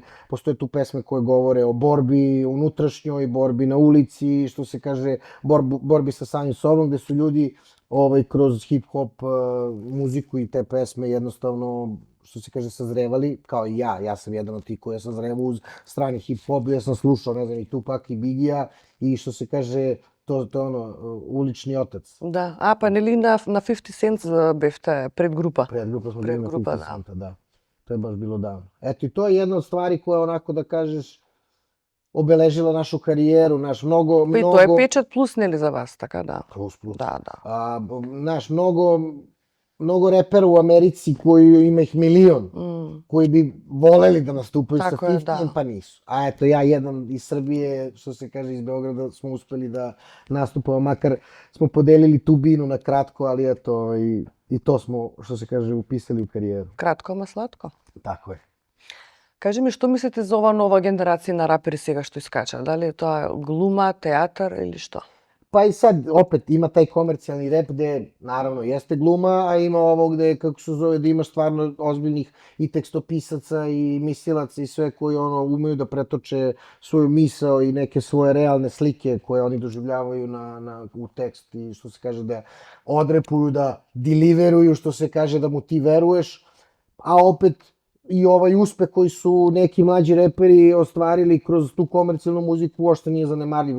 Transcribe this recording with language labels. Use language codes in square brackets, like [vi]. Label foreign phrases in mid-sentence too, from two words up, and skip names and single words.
[sr] Postoje tu pesme koje govore o borbi unutrašnjoj, borbi na ulici, što se kaže, borbi sa samim sobom, gde su ljudi kroz hip-hop muziku i te pesme jednostavno, što se kaže, sazrevali, kao i ja. Ja sam jedan od tih koji je sazrevao uz strani hip-hop, ja sam slušao, ne znam, i Tupac i Bigija i što se kaže, to je ono, ulični otac. [mk] Да, па нели на 50 Cent бевте предгрупа. [sr] Predgrupa smo bili na Predgrupa, 50 Centa, da. To je baš bilo davno. Eto, i to je jedna od stvari koja, onako da kažeš, obeležila našu karijeru, naš mnogo... [mk] Па и тоа е печат плюс, нели, за вас, така да. [sr] Plus. [mk] Да, да. [sr] Naš mnogo repera u Americi koji ima ih milion, koji bi voleli da nastupaju sa Tako je, 50, da. pa nisu. A eto, ja jedan iz Srbije, što se kaže iz Beograda, smo uspeli da nastupamo, makar smo podelili tu binu na kratko, ali eto, i to smo, što se kaže, upisali u karijeru. [mk] Кратко, ама сладко. [sr] Tako je. [mk] Кажи ми, што мислите за ова нова генерација на рапери сега што искача? Дали е тоа глума, театар или што? [sr] Pa i sad, opet, ima taj komercijalni rep gde, naravno, jeste gluma, a ima ovo gde, kako se zove, da imaš stvarno ozbiljnih i tekstopisaca i mislilaca i sve koji umeju da pretoče svoju misao i neke svoje realne slike koje oni doživljavaju u tekst i što se kaže da odrepuju, da deliveruju, što se kaže da mu ti veruješ, a opet i ovaj uspeh koji su neki mlađi reperi ostvarili kroz tu komercijalnu muziku uopšte nije zanemarljiv.